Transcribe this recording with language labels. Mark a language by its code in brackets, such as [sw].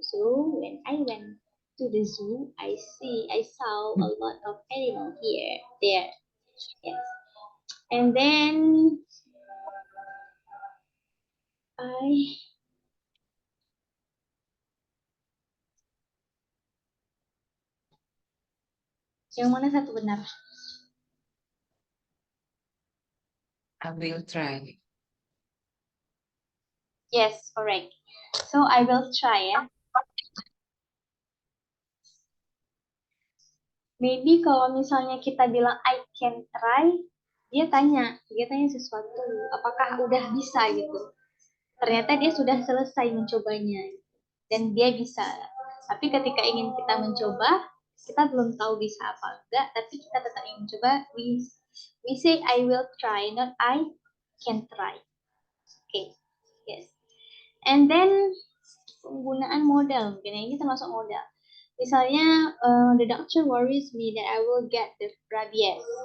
[en] So when I went to the zoo, I saw a lot of animals there. Yes. And then [id] yang mana satu benar? [en] I will try. Yes, correct. So I will try ya. [id] Maybe kalau misalnya kita bilang [en] I can try, [id] dia tanya sesuatu, apakah udah bisa gitu. Ternyata dia sudah selesai mencobanya dan dia bisa. Tapi ketika ingin kita mencoba, kita belum tahu bisa apa enggak, tapi kita tetap ingin mencoba. [en] We say I will try, not I can try. Okay, yes. And then [id] penggunaan modal, mungkin ini termasuk modal. [en] Misalnya, the doctor worries me that I will get the rabies.